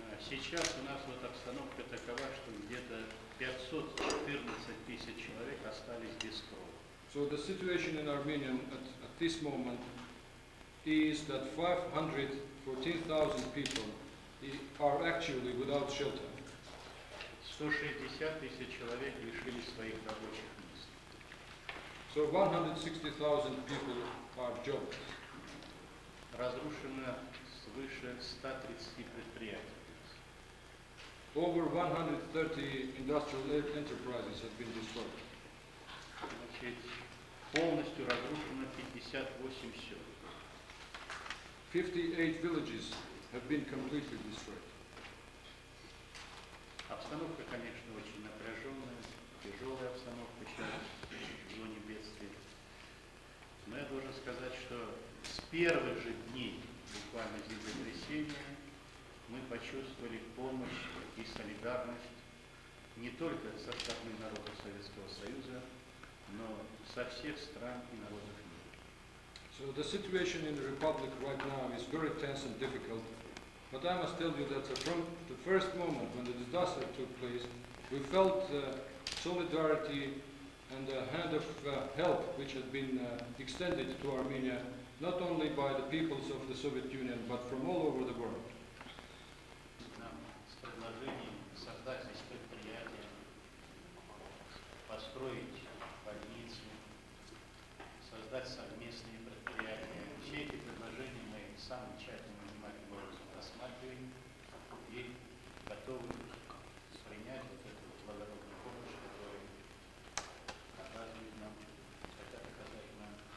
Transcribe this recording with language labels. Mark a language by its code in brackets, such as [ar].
[ru] Сейчас у нас вот обстановка такова, что где-то 514 тысяч человек остались без крова. [en] So the situation in Armenia at this moment is that 514,000 people are actually without shelter. [ru] 160 тысяч человек лишились своих рабочих мест. [en] So 160,000 people are jobless. [ru] Разрушено свыше 130 предприятий. [en] Over 130 industrial enterprises have been destroyed. [ru] Значит, полностью разрушено 58 сел. [en] 58 villages have been completely destroyed. [ru] Обстановка, конечно, очень напряженная, тяжелая обстановка сейчас в зоне бедствия. Но я должен сказать, что с первых же дней буквально землетрясения мы почувствовали помощь и солидарность не только со стороны народов Советского Союза, но со всех стран и народов мира. [en] So the situation in the Republic right now is very tense and difficult, but I must tell you that from the first moment when the disaster took place, we felt solidarity and a hand of help which had been extended to Armenia, not only by the peoples of the Soviet Union, but from all over the world. [ru] Нам с предложением создать здесь предприятие, построить больницу, создать совместные предприятия. Все эти предложения мы самым тщательным внимательным образом рассматриваем и готовы принять вот эту благородную помощь, которую оказывает нам, хотят оказать нам